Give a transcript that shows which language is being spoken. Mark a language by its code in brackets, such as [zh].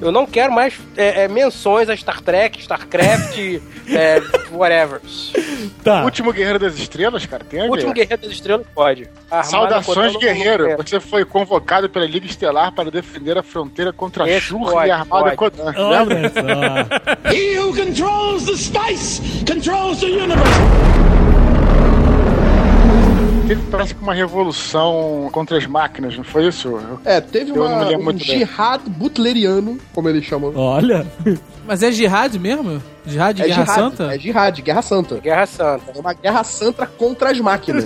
[pt] Eu não quero mais menções a Star Trek, Starcraft, whatever. Tá. Último Guerreiro das Estrelas, cara, tem a ver? Último Guerreiro das Estrelas, pode. Armada Saudações, Guerreiro. Você foi convocado pela Liga Estelar para defender a fronteira contra a Shur e a Armada Kodan. Lembra? [en] He who controls the spice controls the universe. [pt] Teve, parece que uma revolução contra as máquinas, não foi isso? Teve um jihad butleriano, como eles chamam. Olha! Mas é jihad mesmo? Jihad, Guerra Santa? É jihad, Guerra Santa. Guerra Santa. É uma Guerra Santa contra as máquinas.